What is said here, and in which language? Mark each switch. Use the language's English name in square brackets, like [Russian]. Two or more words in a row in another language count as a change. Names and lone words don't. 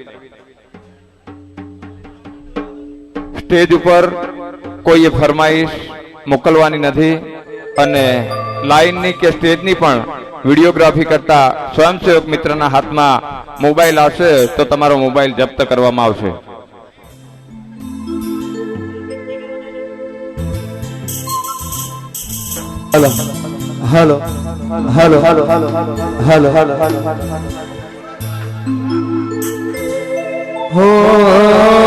[Gujarati] સ્ટેજ ઉપર કોઈએ ફરમાઈશ મોકલવાની નથી અને લાઈનની કે સ્ટેજની પણ વિડીયોગ્રાફી કરતા સ્વયંસેવક મિત્રના હાથમાં મોબાઈલ આવશે તો તમારો મોબાઈલ જપ્ત કરવામાં આવશે. हेलो हेलो हेलो हेलो हेलो हेलो हेलो हो